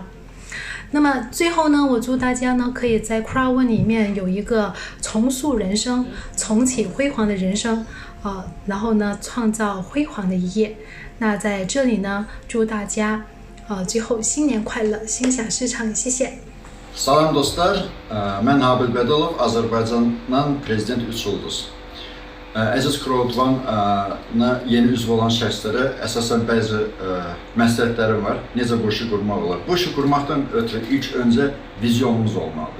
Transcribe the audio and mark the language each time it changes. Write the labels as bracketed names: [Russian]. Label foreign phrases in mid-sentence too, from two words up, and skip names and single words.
[Chinese] 那么最后呢，我祝大家呢可以在 CROWD1 里面有一个重塑人生、重启辉煌的人生，然后呢创造辉煌的一页。那在这里呢，祝大家最后新年快乐，心想事成，谢谢。 [Azerbaijani] Salam dostlar, mən Nabil Bədəlov, Azərbaycandan prezident 3 ulduz. Əziz CROWD1 yeni üzv olan şəxslərə əsasən bəzi məsləhətlərim var. Necə bu işi qurmaq olar? Bu işi qurmaqdan ötürü ilk öncə vizyonumuz olmalıdır.